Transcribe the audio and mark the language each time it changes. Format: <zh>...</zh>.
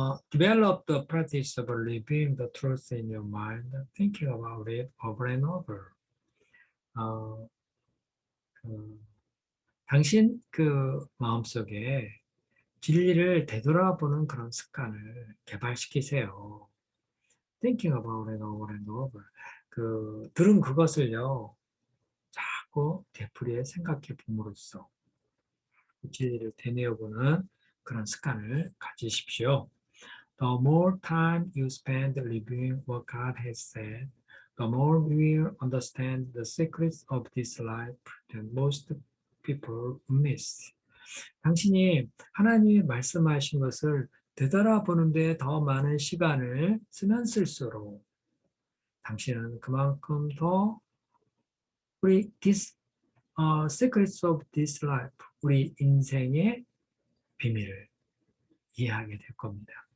<en>Develop the practice of reviewing the truth in your mind, thinking about it over and over.</en> <ko>당신 그 마음속에 진리를 되돌아보는 그런 습관을 개발시키세요.</ko> <en>Thinking about it over and over.</en> <ko>들은 그것을요, 자꾸 되풀이해 생각해 봄으로써 진리를 되뇌어보는 그런 습관을 가지십시오.</ko> <en>The more time you spend reviewing what God has said, the more you will understand the secrets of this life that most people miss.</en> <ko>당신이 하나님이 말씀하신 것을 되돌아보는 데 더 많은 시간을 쓰면 쓸수록 당신은 그만큼 더 우리</ko> <en>secrets of this life,</en> <ko>우리 인생의 비밀을 이해하게 될 겁니다.</ko>